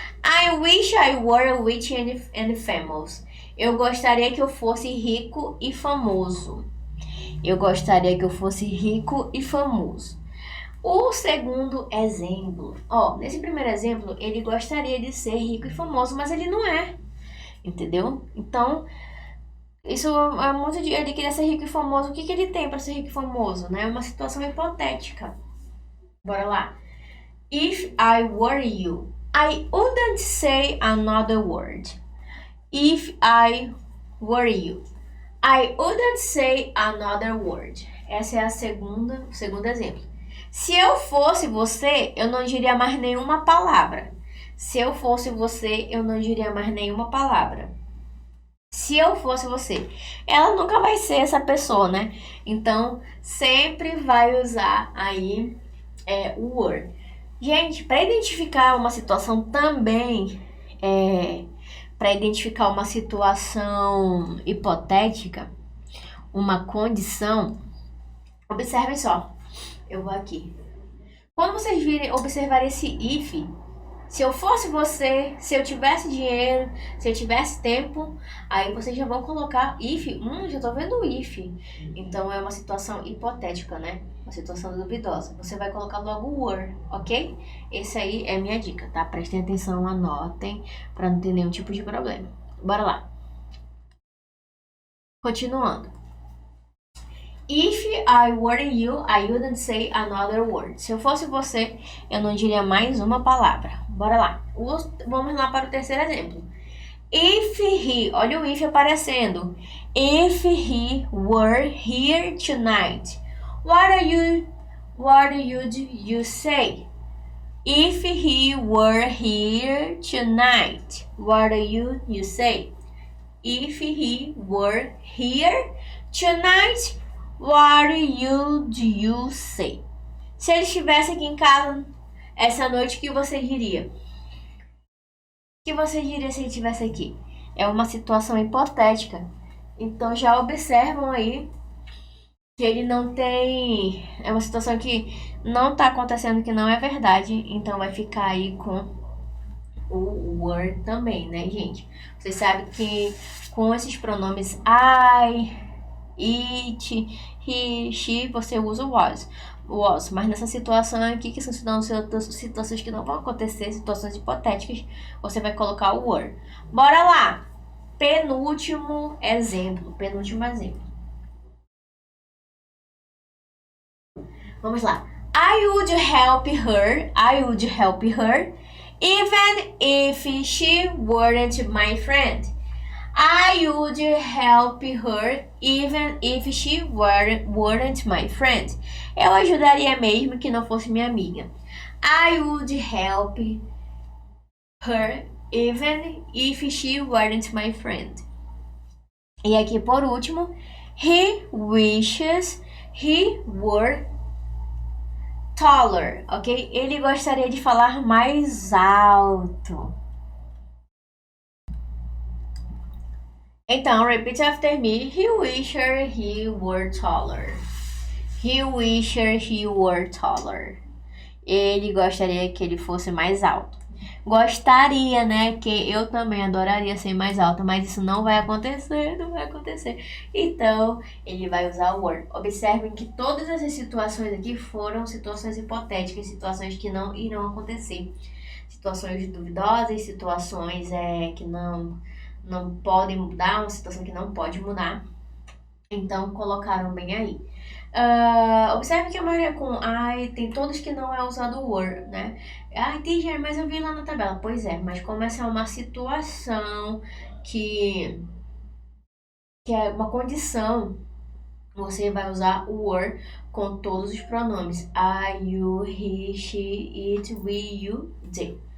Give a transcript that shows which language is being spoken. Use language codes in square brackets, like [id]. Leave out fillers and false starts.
[en] I wish I were rich and famous. [pt] Eu gostaria que eu fosse rico e famoso. Eu gostaria que eu fosse rico e famoso. O segundo exemplo, nesse primeiro exemplo, ele gostaria de ser rico e famoso, mas ele não é, entendeu? Então, isso é muito de ele querer ser rico e famoso. O que ele tem para ser rico e famoso, né? Uma situação hipotética. Bora lá. [en] If I were you, I wouldn't say another word. If I were you, I wouldn't say another word. [pt] Essa é o segundo exemplo. Se eu fosse você, eu não diria mais nenhuma palavra. Se eu fosse você, eu não diria mais nenhuma palavra. Se eu fosse você. Ela nunca vai ser essa pessoa, né? Então, sempre vai usar aí o were. Gente, para identificar uma situação também, para identificar uma situação hipotética, uma condição, observem só. Eu vou aqui. Quando vocês observar esse if, se eu fosse você, se eu tivesse dinheiro, se eu tivesse tempo, aí vocês já vão colocar if. Já tô vendo o if. Então é uma situação hipotética, né? Uma situação duvidosa. Você vai colocar logo were, ok? Esse aí é minha dica, tá? Prestem atenção, anotem, pra não ter nenhum tipo de problema. Bora lá. Continuando. [en] If I were you, I wouldn't say another word. [pt] Se eu fosse você, eu não diria mais uma palavra. Bora lá. Vamos lá para o terceiro exemplo. [en] If he, [pt] olha o if aparecendo. [en] If he were here tonight, what would you say? If he were here tonight, what would you say? If he were here tonight, what would you say? [pt] Se ele estivesse aqui em casa essa noite, o que você diria? O que você diria se ele estivesse aqui? É uma situação hipotética. Então já observam aí que ele não tem... É uma situação que não está acontecendo, que não é verdade. Então vai ficar aí com o were também, né, gente? Vocês sabem que com esses pronomes I, it, he, she, você usa o was. Mas nessa situação aqui, que são situações que não vão acontecer, situações hipotéticas, você vai colocar o were. Bora lá! Penúltimo exemplo. [en] Vamos lá. I would help her. I would help her even if she weren't my friend. I would help her even if she weren't my friend. [pt] Eu ajudaria mesmo que não fosse minha amiga. [en] I would help her even if she weren't my friend. [pt] E aqui por último, [en] he wishes he were taller, ok? [pt] Ele gostaria de falar mais alto. Então, [en] repeat after me. He wishes he were taller. He wishes he were taller. [pt] Ele gostaria que ele fosse mais alto. Gostaria, né? Que eu também adoraria ser mais alta, mas isso não vai acontecer, não vai acontecer. Então, ele vai usar o were. Observem que todas essas situações aqui foram situações hipotéticas, situações que não irão acontecer. Situações duvidosas, situações que não podem mudar, uma situação que não pode mudar. Então, colocaram bem aí. Observe que a maioria com I tem todos que não é usado o were, né? Teacher, mas eu vi lá na tabela. Pois é, mas como essa é uma situação que é uma condição, você vai usar o were com todos os pronomes. [en] I, you, he, she, it, we, you, they.